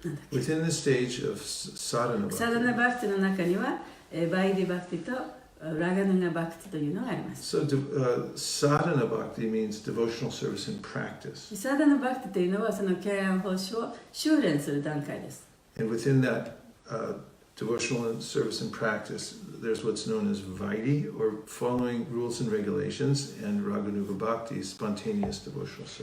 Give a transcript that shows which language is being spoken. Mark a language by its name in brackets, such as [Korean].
[English] Within the stage of Sadhana [Japanese] サダナ [English] Bhakti. [Japanese] バクティの中にはバイディバクティとラガヌガバクティというのがあります。 [English] So Sadhana Bhakti means devotional service in practice. [Japanese] サダナバクティというのはその敬愛奉仕を修練する段階です。 [English] And within that devotional service in practice, there's what's known as Vaidhi, or following rules and regulations, and Raganuga Bhakti, spontaneous devotional